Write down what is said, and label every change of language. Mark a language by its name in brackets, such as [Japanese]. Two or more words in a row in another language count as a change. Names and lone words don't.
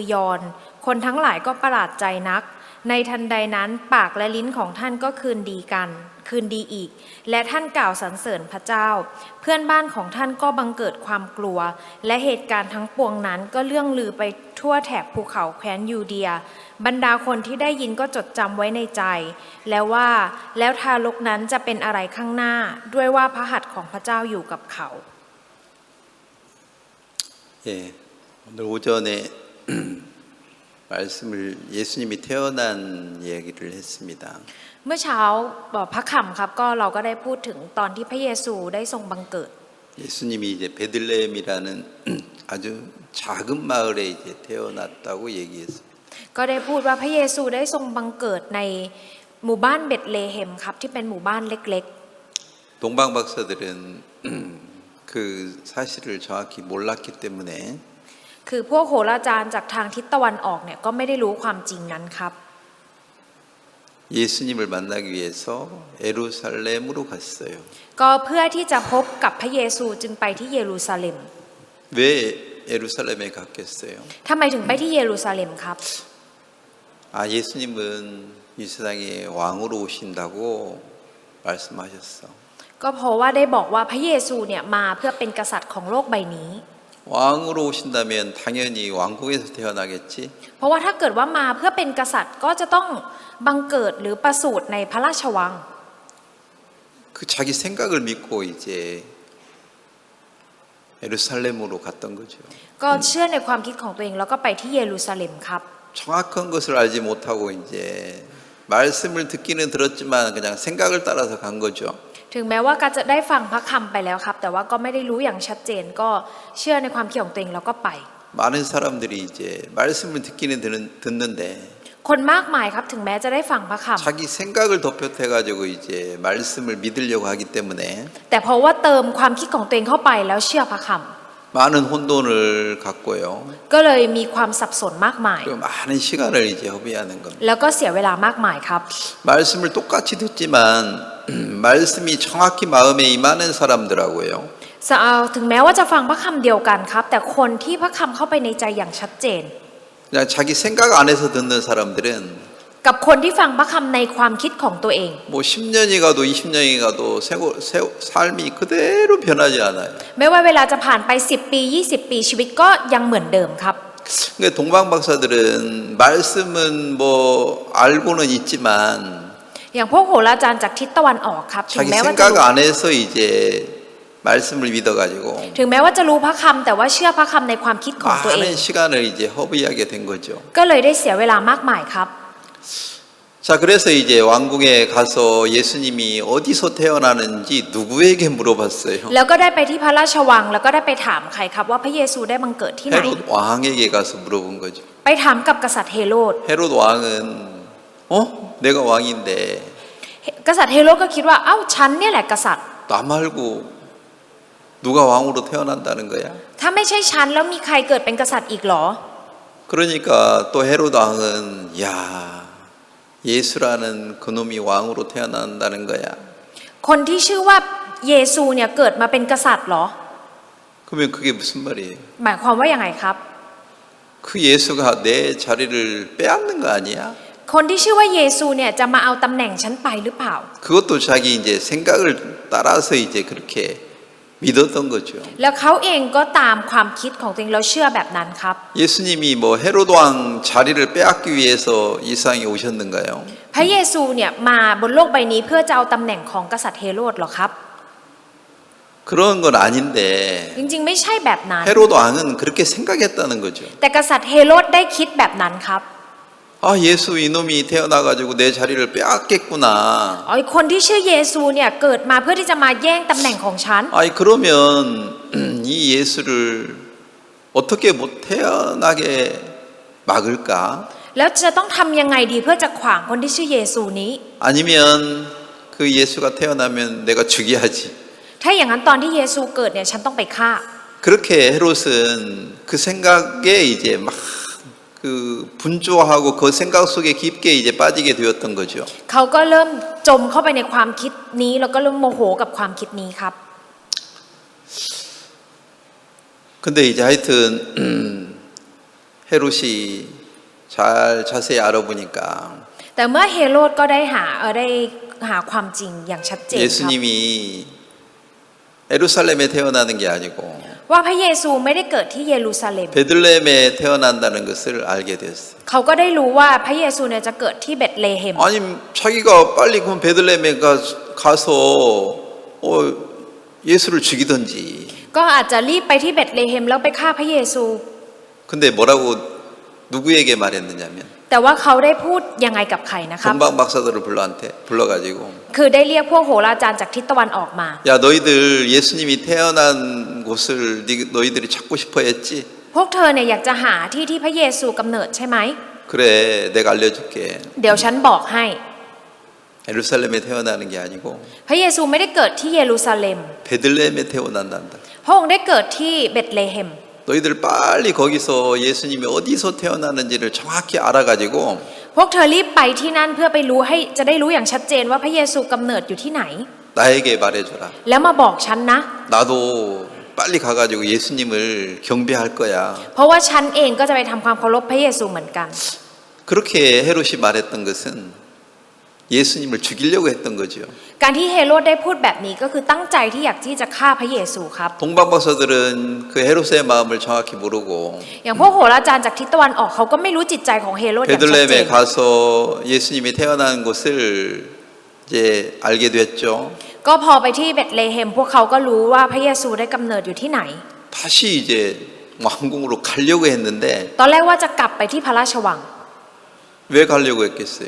[Thai] อยอนคนทั้งหลายก็ประหลาดใจนักในทันใดนั้นปากและลิ้นของท่านก็คืนดีอีกและท่านกล่าวสรรเสริญพระเจ้าเพื่อนบ้านของท่านก็บังเกิดความกลัวและเหตุการณ์ทั้งปวงนั้นก็เลื่องลือไปทั่วแถบภูเขาแคว้นยูเดียบรรดาคนที่ได้ยินก็จดจำไว้ในใจแล้วทารกนั้นจะเป็นอะไรข้างหน้าด้วยว่าพระหัตถ์ของพระเจ้าอยู่กับเขา [Korean] 예, 오늘 오전에 말씀을 예수님이 태어난 얘기를 했습니다. [Thai] เมื่อเช้าพระคำครับก็เราก็ได้พูดถึงตอนที่พระเยซูได้ทรงบังเกิด [Korean] 예수님이 이제 베들레헴이라는 아주 작은 마을에 이제 태어났다고 얘기했습니다. [Thai] ก็ได้พูดว่าพระเยซูได้ทรงบังเกิดในหมู่บ้านเบธเลเฮมครับที่เป็นหมู่บ้านเล็ก [Korean] 동방 박사들은 그 사실을 정확히 몰랐기 때문에 [Thai] ๆคือพวกโหราจารย์จากทางทิศตะวันออกเนี่ยก็ไม่ได้รู้ความจริงนั้นครับ [Korean] 예수님을 만나기 위해서 예루살렘으로 갔어요. [Thai] ก็เพื่อที่จะพบกับพระเยซูจึงไปที่เยรูซาเล็ม [Korean] 왜 예루살렘에 갔겠어요? [Thai] ทำไมถึงไปที่เยรูซาเล็มครับ [Korean] 예수님은 이 세상에 왕으로 오신다고 말씀하셨어. [Thai] ก็เพราะว่าได้บอกว่าพระเยซูเนี่ยมาเพื่อเป็นกษัตริย์ของโลกใบนี้ [Korean] 왕으로 오신다면 당연히 왕국에서 태어나겠지. [Thai] เพราะว่าถ้าเกิดว่ามาเพื่อเป็นกษัตริย์ก็จะต้องบังเกิดหรือประสูติในพระราชวัง [Korean] 그 자기 생각을 믿고 이제 예루살렘으로 갔던 거죠. [Thai] ก็เชื่อในความคิดของตัวเองแล้วก็ไปที่เยรูซาเล็มครับ [Korean] 정확한 것을 알지 못하고 이제 말씀을 듣기는 들었지만 그냥 생각을 따라서 간 거죠. [Thai] ถึงแม้ว่าก็จะได้ฟังพระคำไปแล้วครับแต่ว่าก็ไม่ได้รู้อย่างชัดเจนก็เชื่อในความคิดของตัวเองแล้วก็ไป [Korean] 많은 사람들이 이제 말씀을 듣기는 듣는데 [Thai] คนมากมายครับถึงแม้จะได้ฟังพระค [Korean] 자기 생각을 덧붙여 가지고 이제 말씀을 믿으려고 하기 때문에 [Thai] ำแต่เพราะว่าเติมความคิดของตัวเองเข้าไปแล้วเชื่อพระค [Korean] 많은 혼돈을 갖고요. [Thai] ำก็เลยมีความสับสนมากมาย [Korean] 그리고 많은 시간을 이제 허비하는 겁니다. [Thai] แล้วก็เสียเวลามากมายครับ [Korean] 말씀을 똑같이 듣지만 말씀이 정확히 마음에 임하는 사람들하고요. [Thai] ถึงแม้ว่าจะฟังพระคำเดียวกันครับแต่คนที่พระคำเข้าไปในใจอย่างชัดเจน [Korean] 그냥 자기 생각 안에서 듣는 사람들은 [Thai] กับคนที่ฟังพระคำในความคิดของตัวเอง [Korean] 뭐 10년이 가도 20년이 가도 삶이 그대로 변하지 않아요. [Thai] ไม่ว่าเวลาจะผ่านไป10ปี20ปีชีวิตก็ยังเหมือนเดิมครับ [Korean] 그러니까 동방 박사들은 말씀은 뭐 알고는 있지만 [Thai] อย่างพวกโหราจารย์จากทิศตะวันออกครับถึง [Korean] 자기 [Thai] แม้ว่าจะ [Korean] 생각 안에서 이제 말씀을 믿어가지고 [Thai] ถึงแม้ว่าจะรู้พระคำแต่ว่าเชื่อพระคำในความคิดของตัวเอง [Korean] 많은 시간을 이제 허비하게 된 거죠. [Thai] ก็เลยได้เสียเวลามากมายครับ [Korean] 자, 그래서 이제 왕궁에 가서 예수님이 어디서 태어나는지 누구에게 물어봤어요. [Thai] แล้วก็ได้ไปที่พระราชวังแล้วก็ได้ไปถามใครครับว่าพระเยซูได้บังเกิดที่ไหน [Korean] 헤롯 왕에게 가서 물어본 거죠. [Thai] ไปถามกับกษัตริย์เฮโรด [Korean] 헤롯 왕은 내가 왕인데 [Thai] กษัตริย์เฮโรดก็คิดว่าเอ้าฉันเนี่ยแหละกษัตริย์ [Korean] 나 말고 누가 왕으로 태어난다는 거야? [Thai] ถ้าไม่ใช่ฉันแล้วมีใครเกิดเป็นกษัตริย์อีกหรอ [Korean] 그러니까 또 헤롯 왕은 야 예수라는 그놈이 왕으로 태어난다는 거야. [Thai] คนที่ชื่อว่าเยซูเนี่ยเกิดมาเป็นกษัตริย์หรอ [Korean] 그러면 그게 무슨 말이에요? [Thai] หมายความว่าอย่างไงครับ [Korean] 그 예수가 내 자리를 빼앗는 거 아니야? [Thai] คนที่ชื่อว่าเยซูเนี่ยจะมาเอาตำแหน่งฉันไปหรือเปล่า [Korean] 그것도 자기 이제 생각을 따라서 이제 그렇게 믿었던 거죠. [Thai] แล้วเขาเองก็ตามความคิดของตัวเองแล้วเชื่อแบบนั้นครับ [Korean] 예수님이 뭐 헤로드 왕 자리를 빼앗기 위해서 이 세상에 오셨는가요? [Thai] พระเยซูเนี่ยมาบนโลกใบนี้เพื่อจะเอาตำแหน่งของกษัตริย์เฮโรดหรอครับ [Korean] 그런 건 아닌데 [Thai] จริงๆไม่ใช่แบบนั้น [Korean] 헤로드 왕은 그렇게 생각했다는 거죠. [Thai] แต่กษัตริย์เฮโรดได้คิดแบบนั้นครับ [Korean] 아, 예수 이놈이 태어나가지고 내 자리를 빼앗겠구나. [Thai] อ๋อคนที่ชื่อเยซูเนี่ยเกิดมาเพื่อที่จะมาแย่งตำแหน่งของฉัน [Korean] 아니 그러면 이 예수를 어떻게 못 태어나게 막을까? [Thai] แล้วจะต้องทำยังไงดีเพื่อจะขวางคนที่ชื่อเยซูนี้ [Korean] 아니면 그 예수가 태어나면 내가 죽여야지. [Thai] ถ้าอย่างนั้นตอนที่เยซูเกิดเนี่ยฉันต้องไปฆ่า [Korean] 그렇게 헤롯은 그 생각에 이제 막 그 분주하고 그 생각 속에 깊게 이제 빠지게 되었던 거죠. [Thai] เขาก็เริ่มจมเข้าไปในความคิดนี้แล้วก็เริ่มโมโหกับความคิดนี้ครับ [Korean] 근데 이제 하여튼 헤롯이 잘 자세히 알아보니까 [Thai] แต่เมื่อเฮโรดก็ได้หาความจริงอย่างชัดเจนครับ [Korean] 예수님이 예루살렘에 태어나는 게 아니고 [Thai] ว่าพระเยซูไม่ได้เกิดที่เยรูซาเล็ม [Korean] 베들레헴에 태어난다는 것을 알게 되었어요. [Thai] เขาก็ได้รู้ว่าพระเยซูเนี่ยจะเกิดที่เบธเลเฮม [Korean] 아니 자기가 빨리 그럼 베들레헴에 가서 예수를 죽이든지. [Thai] ก็อาจจะรีบไปที่เบธเลเฮมแล้วไปฆ่าพระเยซู [Korean] 근데 뭐라고 누구에게 말했느냐면 [Thai] แต่ว่าเขาได้พูดยังไงกับใครนะครับ [Korean] 동방 박사들을 불러가지고 [Thai] คือได้เรียกพวกโหราจารย์จากทิศตะวันออกมา [Korean] 야 너희들 예수님이 태어난 곳을 너희들이 찾고 싶어 했지? [Thai] พวกเธอเนี่ยอยากจะหาที่ที่พระเยซูกำเนิดใช่ไหม [Korean] 그래 내가 알려줄게. [Thai] เดี๋ยวฉันบอกให้ [Korean] 예루살렘에 태어나는 게 아니고 [Thai] พระเยซูไม่ได้เกิดที่เยรูซาเล็ม [Korean] 베들레헴에 태어난단다. [Thai] พระองค์ได้เกิดที่เบธเลเฮม [Korean] 너희들 빨리 거기서 예수님이 어디서 태어나는지를 정확히 알아가지고 [Thai] พวกเธอรีบไปที่นั่นเพื่อไปรู้ให้จะได้รู้อย่างชัดเจนว่าพระเยซูกำเนิดอยู่ที่ไหน [Korean] 나에게 말해줘라. [Thai] แล้วมาบอกฉันนะ [Korean] 나도 빨리 가가지고 예수님을 경배할 거야. [Thai] เพราะว่าฉันเองก็จะไปทำความเคารพพระเยซูเหมือนกัน [Korean] 그렇게 헤롯이 말했던 것은 예수님을 죽이려고 했던 거죠. [Thai] การที่เฮโรดได้พูดแบบนี้ก็คือตั้งใจที่อยากที่จะฆ่าพระเยซูครับ [Korean] 동방 박사들은 그 헤롯의 마음을 정확히 모르고 [Thai] อย่างพวกโหราจารย์จากทิศตะวันออกเขาก็ไม่รู้จิตใจของเฮโรดอย่างชัดเจน [Korean] 베들레헴에 가서 예수님이 태어난 곳을 이제 알게 됐죠. [Thai] ก็พอไปที่เบธเลเฮมพวกเขาก็รู้ว่าพระเยซูได้กำเนิดอยู่ที่ไหน [Korean] 다시 이제 왕궁으로 가려고 했는데 [Thai] ตอนแรกว่าจะกลับไปที่พระราชวัง [Korean] 왜 가려고 했겠어요?